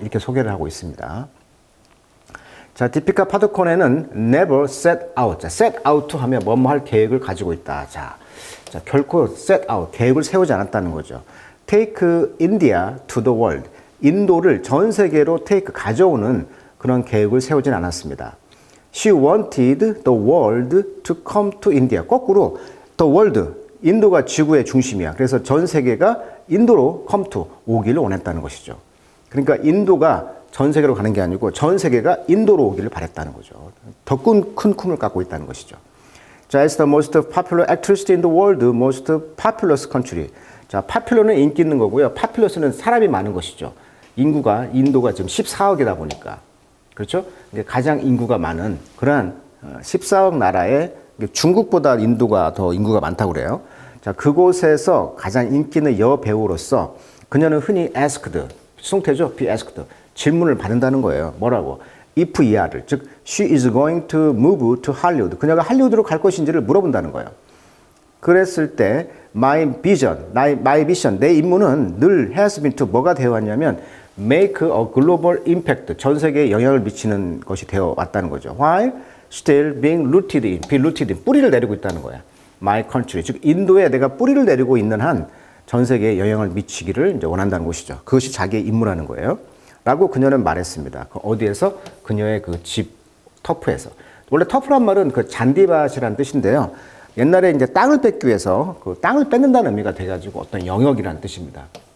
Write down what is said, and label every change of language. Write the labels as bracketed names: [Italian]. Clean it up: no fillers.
[Korean] 이렇게 소개를 하고 있습니다. 자, 디피카 파두콘에는 [English] never set out. [Korean] 자, set out 하면 뭐뭐 할 계획을 가지고 있다. 자, 결코 set out, 계획을 세우지 않았다는 거죠. [English] take India to the world. [Korean] 인도를 전 세계로 가져오는 그런 계획을 세우진 않았습니다. [English] She wanted the world to come to India. [Korean] 거꾸로 the world, 인도가 지구의 중심이야. 그래서 전 세계가 인도로 come to, 오기를 원했다는 것이죠. 그러니까 인도가 전 세계로 가는 게 아니고 전 세계가 인도로 오기를 바랬다는 거죠. 더 큰 꿈을 갖고 있다는 것이죠. [English] 자, as the most popular actress in the world, most populous country. [Korean] 자, popular는 인기 있는 거고요. populous는 사람이 많은 것이죠. 인도가 지금 14억이다 보니까. 그렇죠? 가장 인구가 많은 그러한 14억 나라에 중국보다 인도가 더 인구가 많다고 그래요. 자, 그곳에서 가장 인기 있는 여배우로서 그녀는 흔히 asked, 수동태죠? [English] be asked. [Korean] 질문을 받는다는 거예요. 뭐라고? [English] if [Korean] 이하를, 즉 [English] she is going to move to Hollywood. [Korean] 그녀가 할리우드로 갈 것인지를 물어본다는 거예요. 그랬을 때 [English] my vision, [Korean] 내 임무는 늘 [English] has been to [Korean] 뭐가 되어 왔냐면 [English] make a global impact, [Korean] 전 세계에 영향을 미치는 것이 되어 왔다는 거죠. [English] While still being rooted in, [Korean] 뿌리를 내리고 있다는 거야. My country, 즉 인도에 내가 뿌리를 내리고 있는 한 전 세계에 영향을 미치기를 이제 원한다는 것이죠. 그것이 자기의 임무라는 거예요. 라고 그녀는 말했습니다. 어디에서? 그녀의 그 집 터프에서. 원래 터프란 말은 그 잔디밭이라는 뜻인데요. 옛날에 이제 땅을 뺏기 위해서 그 땅을 뺏는다는 의미가 돼가지고 어떤 영역이라는 뜻입니다.